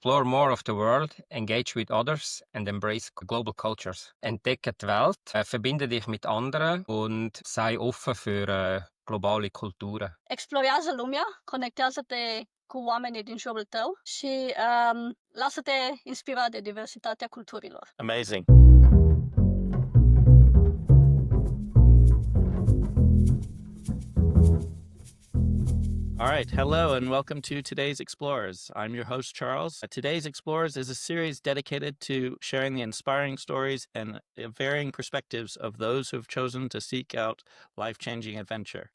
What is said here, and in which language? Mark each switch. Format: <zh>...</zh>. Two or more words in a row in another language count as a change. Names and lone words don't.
<en>Explore more of the world, engage with others and embrace global cultures.</en> <de>Entdecke die Welt, verbinde dich mit anderen und sei offen für globale culturen.</de> <ro>Explorează lumea, conectează-te cu oamenii din jurul tău și lasă-te inspirat de diversitatea culturilor.</ro> <en>Amazing. All right, hello and welcome to Today's Explorers. I'm your host, Charles. Today's Explorers is a series dedicated to sharing the inspiring stories and varying perspectives of those who have chosen to seek out life-changing adventure.</en>